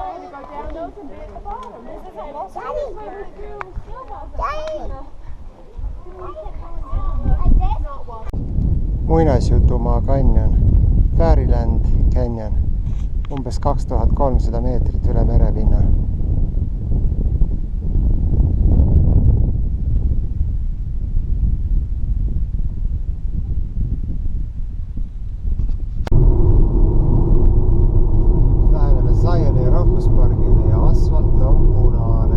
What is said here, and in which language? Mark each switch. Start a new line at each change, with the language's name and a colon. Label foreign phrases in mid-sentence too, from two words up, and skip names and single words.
English: You want to go down those and be at the bottom. This isn't lost. Daddy! Daddy! Like this?
Estonian: Muinasjutumaa kanjon, Fairyland Canyon, umbes 2300 meetrit üle merepinna. Läheneme Zioni rahvuspargile ja asfalt on punane.